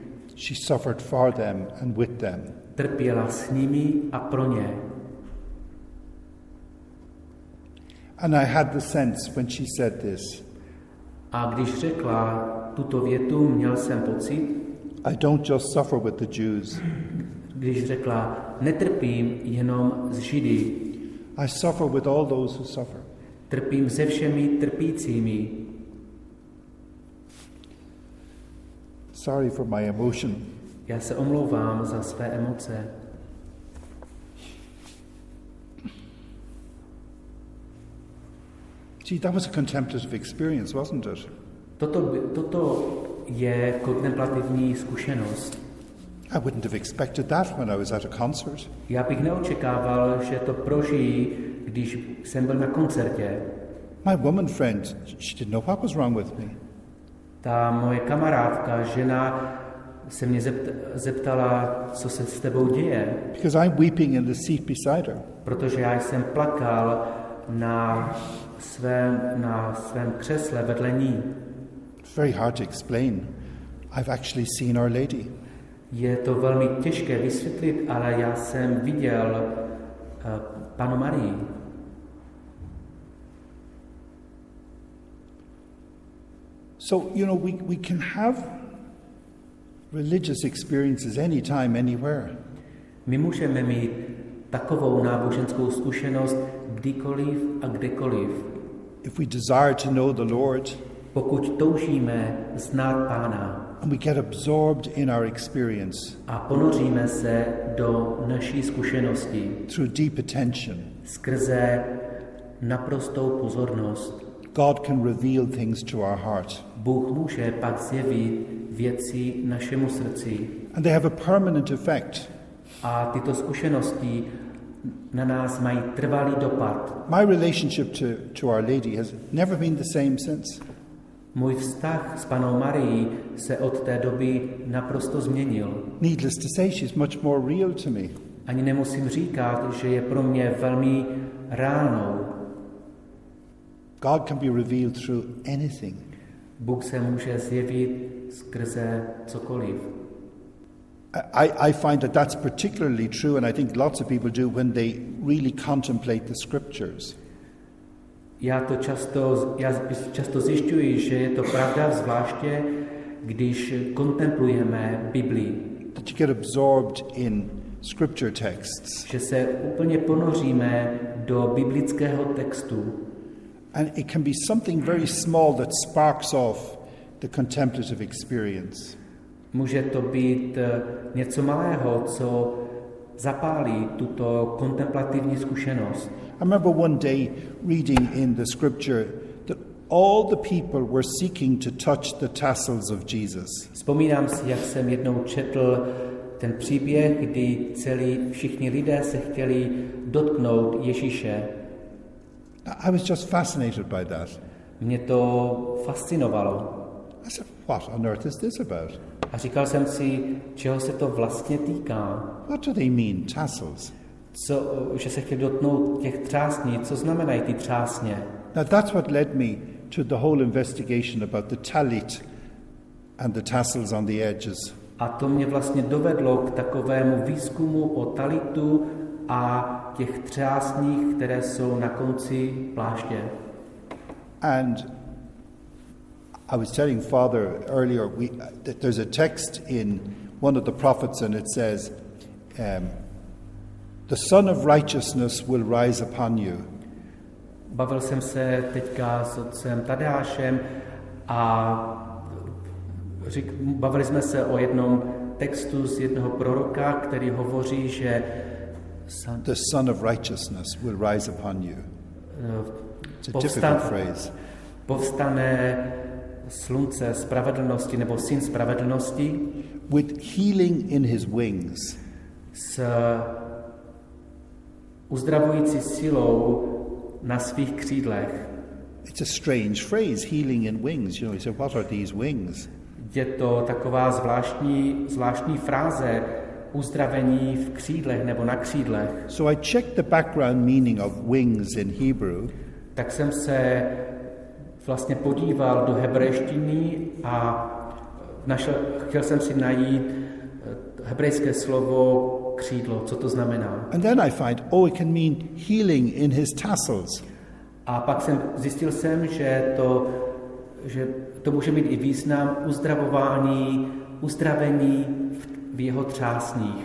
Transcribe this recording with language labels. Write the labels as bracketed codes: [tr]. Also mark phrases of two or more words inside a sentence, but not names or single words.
[en] She suffered for them and with them. [cs] Trpěla s nimi a pro ně. [en] And I had the sense when she said this. [cs] A když řekla tuto větu, měl jsem pocit, [en] I don't just suffer with the Jews. [cs] Když řekla, netrpím jenom s Židy. [en] I suffer with all those who suffer. [cs] Trpím se všemi trpícími. [en] Sorry for my emotion. [cs] Já se omlouvám za své emoce. [en] See, that was a contemplative experience, wasn't it? [cs] Toto je kontemplativní zkušenost. [en] I wouldn't have expected that when I was at a concert. [cs] Já bych neočekával, že to prožijí, když jsem byl na koncertě. [en] My woman friend, she didn't know what was wrong with me. [cs] Ta moje kamarádka, žena, se mě zeptala, co se s tebou děje. [en] Because I'm weeping in the seat beside her. [cs] Protože já jsem plakal na svém křesle vedle ní. [en] It's very hard to explain. I've actually seen Our Lady. [cs] Je to velmi těžké vysvětlit, ale já jsem viděl Pannu Marii. [en] So, you know, we can have religious experiences anytime, anywhere. [cs] My můžeme mít takovou náboženskou zkušenost kdykoliv a kdekoliv. [en] If we desire to know the Lord, [cs] pokud toužíme znát Pána, [en] and we get absorbed in our experience, [cs] a ponoříme se do naší zkušenosti [en] through deep attention, [cs] skrze naprostou pozornost, [en] God can reveal things to our heart. [cs] Bůh může pak zjevit věci našemu srdci. [en] And they have a permanent effect. [cs] A tyto zkušenosti na nás mají trvalý dopad. [en] My relationship to Our Lady has never been the same since. [cs] Můj vztah s Pannou Marií se od té doby naprosto změnil. [en] Needless to say, she's much more real to me. [cs] Ani nemusím říkat, že je pro mě velmi reálnou. [en] God can be revealed through anything. [cs] Bůh se může zjevit skrze cokoliv. [en] I find that that's particularly true, and I think lots of people do when they really contemplate the scriptures. [cs] Já často zjišťuji, že je to pravda, zvláště když kontemplujeme Biblii. [en] That you get absorbed in scripture texts. [cs] Že se úplně ponoříme do biblického textu. [en] And it can be something very small that sparks off the contemplative experience. [cs] Může to být něco malého, co zapálí tuto kontemplativní zkušenost. [en] I remember one day reading in the scripture that all the people were seeking to touch the tassels of Jesus. [cs] Vzpomínám si, jak jsem jednou četl ten příběh, kdy všichni lidé se chtěli dotknout Ježíše. [en] I was just fascinated by that. [cs] Mě to fascinovalo. [en] I said, what on earth is this about? [cs] A říkal jsem si, čeho se to vlastně týká. [en] What do they mean, tassels? [cs] Že se chtěli dotknout těch třásní, co znamenají ty třásně? [en] Now that's what led me to the whole investigation about the talit and the tassels on the edges. [cs] A to mě vlastně dovedlo k takovému výzkumu o talitu a těch třásních, které jsou na konci pláště. [en] And I was telling Father earlier that there's a text in one of the prophets, and it says, The Son of Righteousness will rise upon you. [cs] Bavil jsem se teďka s otcem Tadeášem a bavili jsme se o jednom textu z jednoho proroka, který hovoří, že [en] The Son of Righteousness will rise upon you. It's a difficult phrase. [cs] Povstane slunce spravedlnosti nebo syn spravedlnosti. [en] With healing in his wings. [cs] S uzdravující silou na svých křídlech. [en] It's a strange phrase, healing in wings. You say, what are these wings? [cs] Je to taková zvláštní fráze, uzdravení v křídlech nebo na křídlech. [en] So I checked the background meaning of wings in Hebrew. [cs] Tak jsem se vlastně podíval do hebrejštiny a chtěl jsem si najít hebrejské slovo křídlo, co to znamená. [en] And then I find, it can mean healing in his tassels. [cs] A pak zjistil jsem, že to může mít i význam uzdravení v jeho třásních.